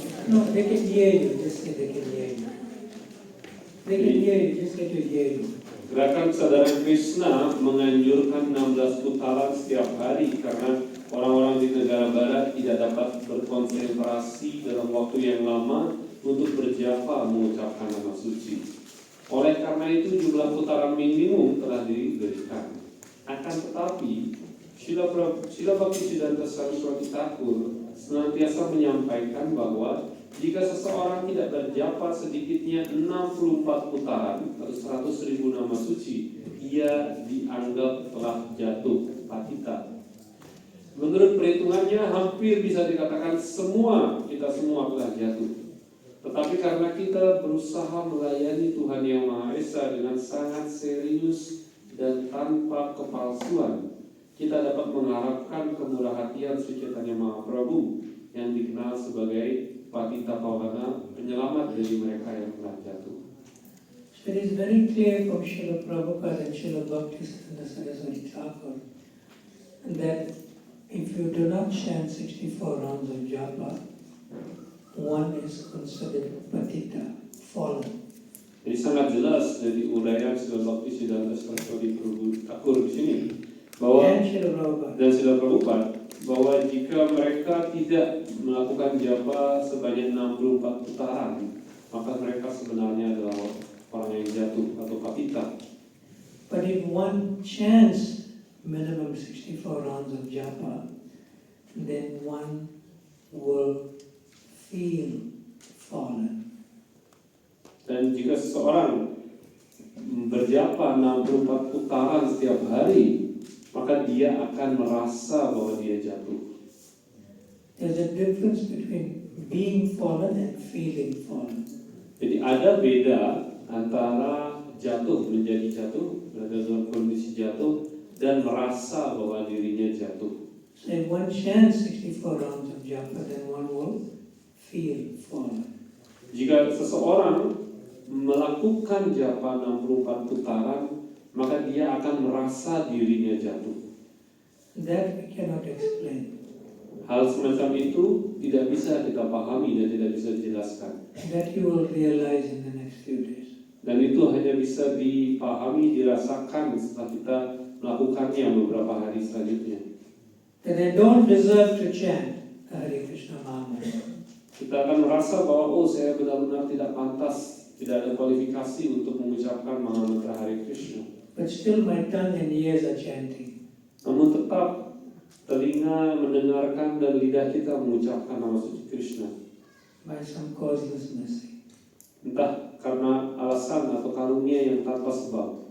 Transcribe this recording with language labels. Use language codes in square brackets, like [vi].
[en] No, they can hear you. Just say they can hear you. They can hear you. Just say to hear you. [id] Gerakan Kesadaran Krishna menganjurkan 16 putaran setiap hari karena orang-orang di negara barat tidak dapat berkonsentrasi dalam waktu yang lama untuk berjapa mengucapkan nama suci. Oleh karena itu jumlah putaran minimum telah diberikan. Akan tetapi Srila Bhaktisiddhanta Saraswati Thakur senantiasa menyampaikan bahwa jika seseorang tidak berjapa sedikitnya 64 putaran atau 100.000 nama suci, ia dianggap telah jatuh patita. Menurut perhitungannya hampir bisa dikatakan kita semua telah jatuh. Tetapi karena kita berusaha melayani Tuhan Yang Maha Esa dengan sangat serius dan tanpa kepalsuan, kita dapat mengharapkan kemurahhatian Sri Chaitanya Mahaprabhu yang dikenal sebagai Patita Pavana, penyelamat dari mereka yang telah jatuh. [en] So it is very clear from Srila Prabhupada and Srila Bhaktisiddhanta Saraswati Thakur that if you do not chant 64 rounds of japa, one is considered patita, fallen. [id] Jadi sangat jelas dari uraian Srila Bhakti Siddhanta Saraswati Prabhu Thakur di sini bahwa [en] And Srila Prabhupada. [id] dan Srila Prabhupada bahwa jika mereka tidak melakukan japa sebanyak 64 putaran, maka mereka sebenarnya adalah orang yang jatuh atau patita. [en] But if one chants minimum 64 rounds of japa, then one will feel fallen. [id] Dan jika seseorang berjapa 64 putaran setiap hari, maka dia akan merasa bahwa dia jatuh. [en] There's a difference between being fallen and feeling fallen. [id] Jadi ada beda antara jatuh menjadi jatuh, berada dalam kondisi jatuh, dan merasa bahwa dirinya jatuh. [en] So if one chants 64 rounds of japa, then one will feel fallen. [id] Jika seseorang melakukan japa 64 putaran, maka dia akan merasa dirinya jatuh. [en] That we cannot explain. [id] Hal semacam itu tidak bisa kita pahami dan tidak bisa dijelaskan. [en] That you will realize in the next few days. [id] Dan itu hanya bisa dipahami, dirasakan setelah kita melakukannya beberapa hari selanjutnya. [en] That I don't deserve to chant Hare Krishna Mahamantra. [id] Kita akan merasa bahwa saya benar-benar tidak pantas, tidak ada kualifikasi untuk mengucapkan Mahamantra Hare Krishna. [en] But still my tongue and ears are chanting. [id] Namun tetap telinga mendengarkan dan lidah kita mengucapkan nama suci Krishna. [en] By some causeless mercy. [id] Entah karena alasan atau karunia yang tanpa sebab.